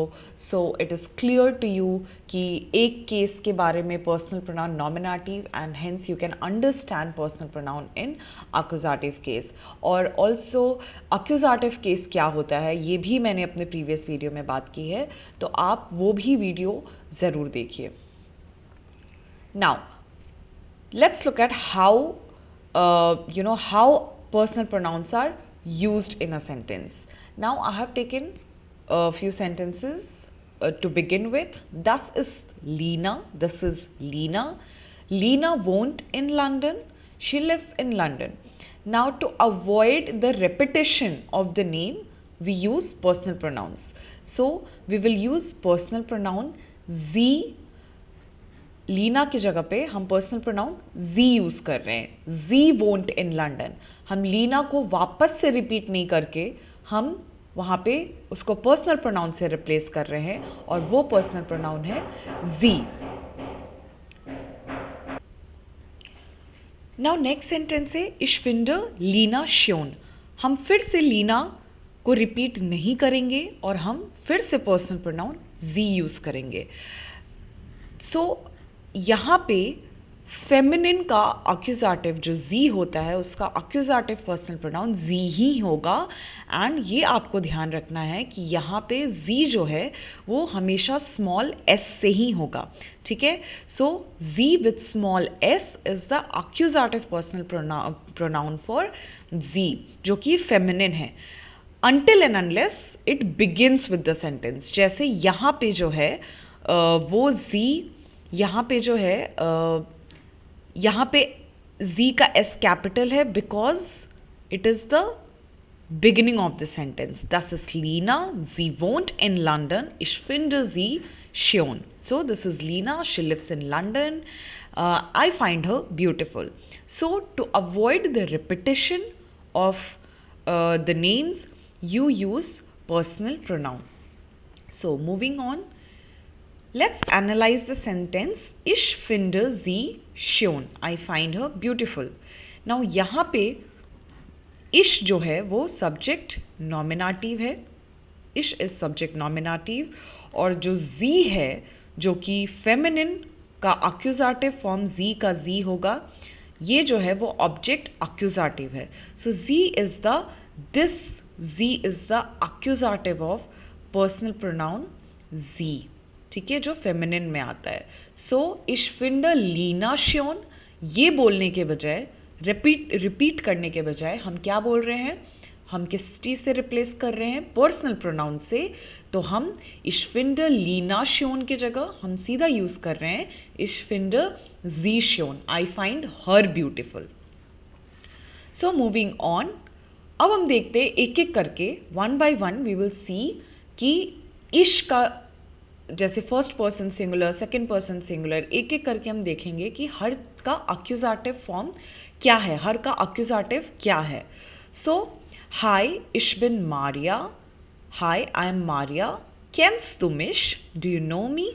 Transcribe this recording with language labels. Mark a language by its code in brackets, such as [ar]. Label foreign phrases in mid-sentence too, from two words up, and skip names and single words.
[en] So it is clear to you [hi] कि एक केस के बारे में [en] personal pronoun nominative, and hence you can understand personal pronoun in accusative case. [hi] और [en] also accusative case [hi] क्या होता है ये भी मैंने अपने [en] previous video [hi] में बात की है, तो आप वो भी वीडियो ज़रूर देखिए। [en] Now let's look at how how personal pronouns are used in a sentence. Now I have taken a few sentences to begin with. [de] Das ist Lina. [en] This is [de] Lina. Lina wohnt in London. [en] She lives in London. Now to avoid the repetition of the name, we use personal pronouns. So we will use personal pronoun sie. [hi] लीना की जगह पे हम [en] personal pronoun [hi] जी यूज़ कर रहे हैं। [de] sie wohnt in London. [hi] हम लीना को वापस से रिपीट नहीं करके हम वहाँ पे उसको [en] personal pronoun [hi] से रिप्लेस कर रहे हैं, और वो [en] personal pronoun [hi] है जी। [en] now next sentence [de] है ich finde Lina schön. [hi] हम फिर से लीना को रिपीट नहीं करेंगे और हम फिर से [en] personal pronoun [hi] जी यूज़ करेंगे। सो यहाँ पे फेमिनिन का एक्यूजेटिव जो जी होता है, उसका [en] accusative personal pronoun [hi] जी ही होगा। एंड ये आपको ध्यान रखना है कि यहाँ पे जी जो है वो हमेशा [en] small s [hi] से ही होगा, ठीक है। [en] So sie with small s is the accusative personal pronoun for sie, [hi] जो कि फेमिनिन है। [en] until and unless it begins with the sentence। [hi] जैसे यहाँ पे जो है वो जी, यहाँ पे जो है यहाँ पे जी का एस कैपिटल है, [en] because it is the beginning of the sentence. [de] Das ist Lina, sie wohnt in London, ich finde sie schön. [en] So this is Lina, she lives in London, I find her beautiful. So to avoid the repetition of the names, you use personal pronoun. So moving on, let's analyze the sentence ich finde sie schön, I find her beautiful. [hi] Now यहाँ पे ish जो है वो [en] subject nominative [hi] है, [en] ish is subject nominative, [hi] और जो जी है जो कि फेमिनिन का [en] accusative form [hi] जी का जी होगा, ये जो है वो [en] object accusative [hi] है। [en] So sie is the sie is the accusative of personal pronoun sie, [hi] ठीक है, जो फेमिनिन में आता है। सो [de] ich finde Lina schön, [hi] ये बोलने के बजाय, रिपीट करने के बजाय हम क्या बोल रहे हैं, हम किस चीज़ से रिप्लेस कर रहे हैं, पर्सनल प्रोनाउन से। तो हम [de] ich finde Lina schön [hi] की जगह हम सीधा यूज़ कर रहे हैं [de] ich finde sie schön, [en] I find her beautiful. So moving on, [hi] अब हम देखते हैं एक एक करके, [en] one by one we will see [hi] कि इश का जैसे [en] first person singular, second person singular, [hi] एक एक करके हम देखेंगे कि हर का [en] accusative form [hi] क्या है, हर का अक्यूजाटिव क्या है. [en] So hi [de] ich bin Maria, [en] hi I am Maria, [de] kennst du mich, [en] do you know me.